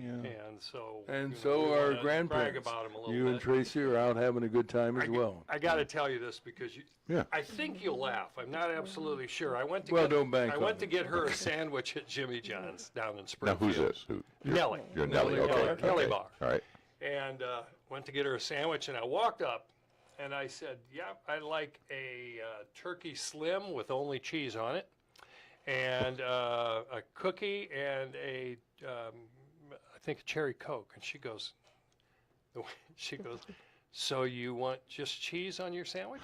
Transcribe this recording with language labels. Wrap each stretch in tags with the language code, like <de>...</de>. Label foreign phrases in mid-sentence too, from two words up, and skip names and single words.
<en>Yeah. and so And you know, so we our wanna grandparents. brag about them a little You bit. and Tracy are out having a good time as well. I got to tell you this because Yeah. I think you'll laugh. I'm not absolutely sure. I went to Well, get, don't bank I on went to it. get her a sandwich at Jimmy John's down in Now, Springfield. who's this? Who? Nellie. You're Nellie. Nellie Okay. Barr. Nellie okay. Barr. All right. And went to get her a sandwich, and I walked up, and I said, "Yeah, I'd like a turkey slim with only cheese on it, and a cookie and I think a cherry Coke." And she goes, "So you want just cheese on your sandwich?"</en>